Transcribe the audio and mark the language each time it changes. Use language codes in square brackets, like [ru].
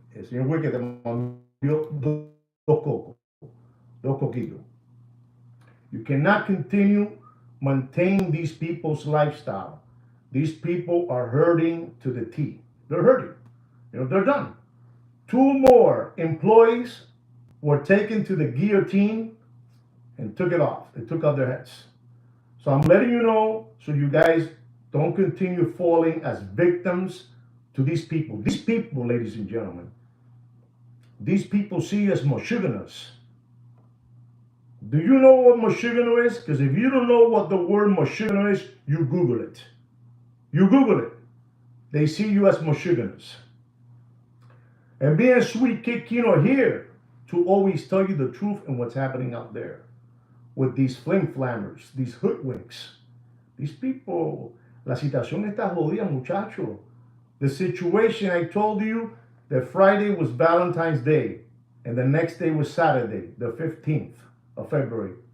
[es] El señor Wicked te mandó dos cocos. Dos coquitos. [en] You cannot continue maintaining these people's lifestyle. These people are hurting to the T. They're hurting. They're done. Two more employees were taken to the guillotine and took it off. They took off their heads. So I'm letting you know so you guys don't continue falling as victims to these people. These people, ladies and gentlemen, these people see you as Moshuganas. Do you know what Moshugano is? Because if you don't know what the word Moshugano is, you Google it. You Google it. They see you as Moshuganas. And being Sweet Kid Kino here to always tell you the truth and what's happening out there with these flim flammers, these hoodwinks. These people, [es] la situación está jodida, muchacho. [en] The situation, I told you that Friday was Valentine's Day and the next day was Saturday, the 15th of February.